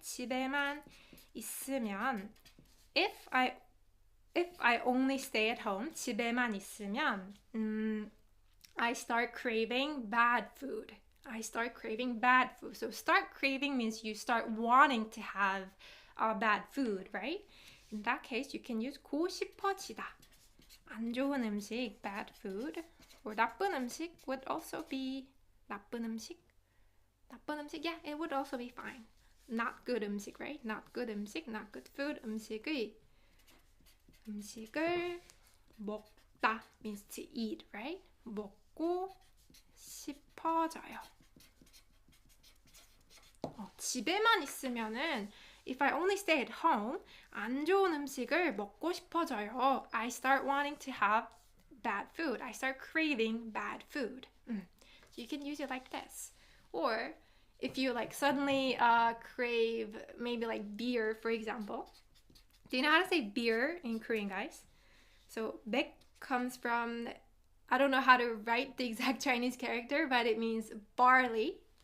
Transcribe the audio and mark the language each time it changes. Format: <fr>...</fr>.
<ko>집에만 있으면,</ko> <en>if I only stay at home, 집에만 있으면, I start craving bad food. So start craving means you start wanting to have bad food, right? In that case, you can use 고 싶어지다.</en> <ko>안 좋은 음식,</ko> <en>bad food. Or</en> <ko>나쁜 음식</ko> <en>would also be 나쁜 음식, yeah, it would also be fine. Not good 음식, right? Not good 음식, not good food. 음식을 먹다 means to eat, right?</en> <ko>먹고 싶어져요. 집에만 있으면은</ko> <en>if I only stay at home,</en> <ko>안 좋은 음식을 먹고 싶어져요.</ko> <en>I start wanting to have bad food. I start craving bad food. So you can use it like this. Or if you like suddenly crave maybe like beer, for example. Do you know how to say beer in Korean, guys? So 백 comes from, I don't know how to write the exact Chinese character, but it means barley.</en>